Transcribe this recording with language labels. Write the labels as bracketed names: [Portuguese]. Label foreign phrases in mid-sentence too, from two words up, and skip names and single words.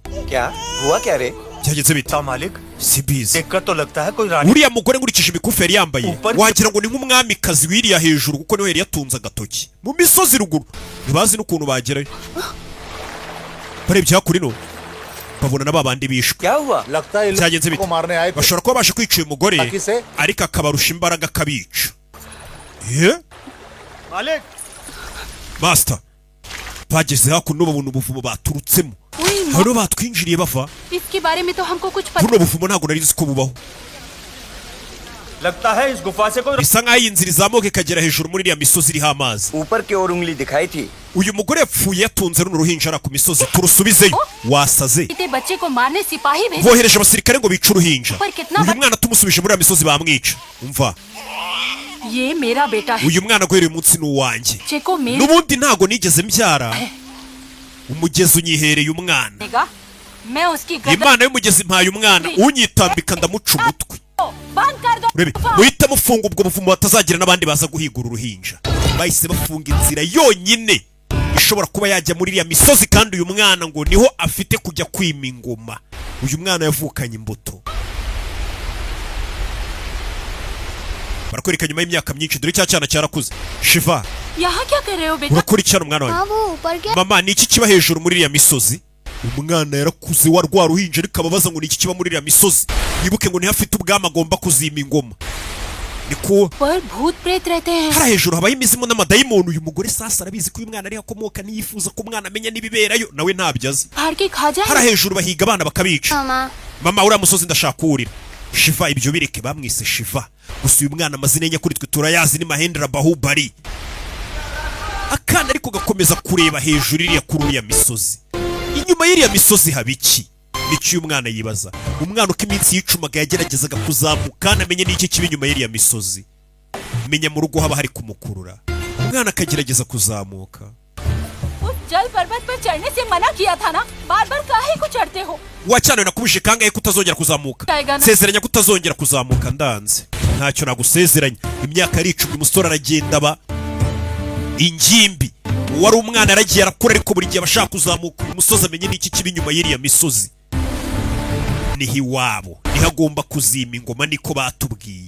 [Hindi] क्या हुआ क्या रे? [Kinyarwanda] Byageze bite? [Hindi] Malik [Kinyarwanda] Sibizi. [Hindi] देखकर तो लगता है कोई रानी. [Kinyarwanda] Uriya mugore nkurikije imikufi yari yambaye wagira ngo ni nk'umwamikazi wiriya hejuru, kuko niwe yari yatunze agatoki mu misozi ruguru. Ntibazi n'ukuntu bagerayo. Barebye hakurino babona na babandi bishwe. [Hindi] क्या हुआ? लगता है [Kinyarwanda] Byagenze [Hindi] लोग [Kinyarwanda] bite? [Hindi] को मारने आए थे [Kinyarwanda] Bashobora kuba bashe kwica uyu mugore Taki se? ariko akabarusha imbaraga kabica. [Hindi] मालिक [Kinyarwanda] Master, bageze hakuno babona ubuvumo baturutsemo. Hano batwinjiriye bava. [Hindi] इसके बारे में तो हमको कुछ पता [Kinyarwanda] Buno buvumo ntabwo nari nzi ko bubaho. [Hindi] लगता है इस गुफा से कोई [Kinyarwanda] Bisa nk'aho iyi nzira izamuka ikagera hejuru muri iriya misozi iriho amazi. [Hindi] ऊपर की ओर उंगली दिखाई थी. [Kinyarwanda] Uyu mugore yapfuye yatunze runo ruhinja ara ku misozi, turusubizeyo. Wasaze. [Hindi] इतने बच्चे को मारने सिपाही भेजे [Kinyarwanda] Bohereje abasirikare ngo bice uruhinja. [Hindi] पर कितना [Kinyarwanda] Uyu mwana tumusubije muri iriya misozi bamwica. Umva, [Hindi] ये मेरा बेटा है [Kinyarwanda] uyu mwana guhera uyu munsi ni uwanjye. [Hindi] बच्चे को मेरे [Kinyarwanda] N'ubundi ntago nigeze mbyara. Umugezi unyihereye umwana. [Hindi] देगा मैं उसकी गर्दन [Kinyarwanda] Imana y'umugezi mpaye umwana, unyitambika ndamuca umutwe. [Hindi] को बंद कर दो [Kinyarwanda] Urebe, muhite mufunga ubwo buvumo batazagira n'abandi baza guhigura uruhinja. Bahise bafunga inzira yonyine ishobora kuba yajya muri iriya misozi, kandi uyu mwana ngo niho afite kujya kwima ingoma. Uyu mwana yavukanye imbuto. Barakwereka nyuma y'imyaka myinshi, dore cya cyana cyarakuze. Shiva, [Hindi] यहाँ क्या कर रहे हो बेटा [Kinyarwanda] urakora icyana umwana wawe? [Hindi] हाँ वो ऊपर क्या [Kinyarwanda] Mama, ni iki kiba hejuru muri iriya misozi? Umwana yarakuze wa rwa ruhinja ariko ababaza ngo ni iki kiba muri iriya misozi. Yibuke ngo niho afite ubwami agomba kuzima ingoma. Niko [Hindi] पर भूत प्रेत रहते हैं [Kinyarwanda] hari hejuru habaye imizimu n'amadayimoni. Uyu mugore sasa arabizi ko uyu mwana ariho akomoka, niyifuza ko umwana amenya n'ibiberayo, nawe ntabyo azi. [Hindi] फाड़ के खा [Kinyarwanda] Hari [Hindi] जाए [Kinyarwanda] hejuru bahiga abana bakabica. [Hindi] मामा [Kinyarwanda] Mama, uriya musozi ndashaka kuwurira. Shiva, ibyo bireke, bamwise Shiva. Gusa uyu mwana amazina ye nyakuri twe turayazi ni Mahendra Bahubali. Akana ariko gakomeza kureba hejuru iriya kuri uriya misozi. Inyuma y'iriya misozi haba iki? Nicyo uyu mwana yibaza. Umwana uko iminsi yicumaga yageragezaga kuzamuka anamenye n'iki kiba inyuma y'iriya misozi. Menya mu rugo haba hari kumukurura. Umwana akagerageza kuzamuka. [Hindi] उस जल पर्वत पर चढ़ने से मना किया था ना बार बार काहे को चढ़ते हो [Kinyarwanda] Wacyane nakubije kangahe kutazongera kuzamuka? Taigana. Sezeranya kutazongera kuzamuka ndanze. Ntacyo nagusezeranya. Imyaka yaricumye, umusore aragenda aba ingimbi. Wari umwana aragiye arakura ariko buri gihe abashaka kuzamuka uyu musozi amenye n'iki kiba inyuma y'iriya misozi. Niho iwabo, niho agomba kuzima ingoma, niko batubwiye.